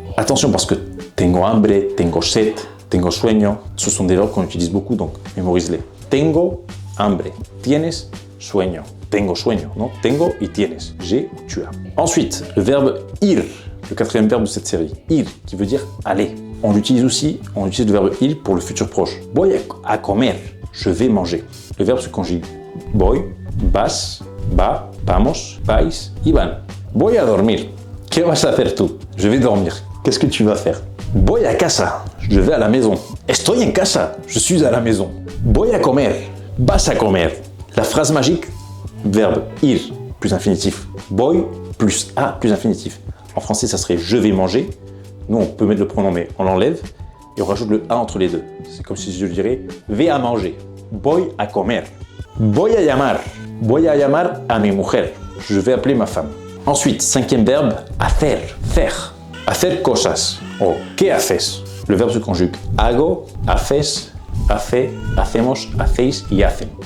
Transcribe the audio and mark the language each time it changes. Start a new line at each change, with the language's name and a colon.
French: Attention parce que
Spanish: tengo hambre, tengo sed, tengo sueño,
French: ce sont des verbes qu'on utilise beaucoup, donc mémorise-les.
Spanish: Tengo hambre, tienes sueño. Tengo sueño, non? Tengo y tienes.
French: J'ai ou tu as. Ensuite, le verbe ir, le quatrième verbe de cette série. Ir, qui veut dire aller. On l'utilise aussi, on utilise le verbe ir pour le futur proche.
Spanish: Voy a comer,
French: je vais manger. Le verbe se conjugue.
Spanish: Voy, vas, va, vamos, vais, y van. Voy a dormir. ¿Qué vas a hacer tú?
French: Je vais dormir. Qu'est-ce que tu vas faire?
Spanish: Voy a casa.
French: Je vais à la maison.
Spanish: Estoy en casa.
French: Je suis à la maison.
Spanish: Voy a comer. Vas a comer.
French: La phrase magique, verbe ir plus infinitif. Voy plus a plus infinitif. En français, ça serait je vais manger. Nous, on peut mettre le pronom, mais on l'enlève et on rajoute le a entre les deux. C'est comme si je dirais ve a manger.
Spanish: Voy a comer. Voy a llamar. Voy a llamar a mi mujer.
French: Je vais appeler ma femme. Ensuite, cinquième verbe, hacer, faire.
Spanish: Hacer cosas. O ¿qué haces?
French: Le verbe se conjugue.
Spanish: Hago, haces, hace, hacemos, hacéis y hacen.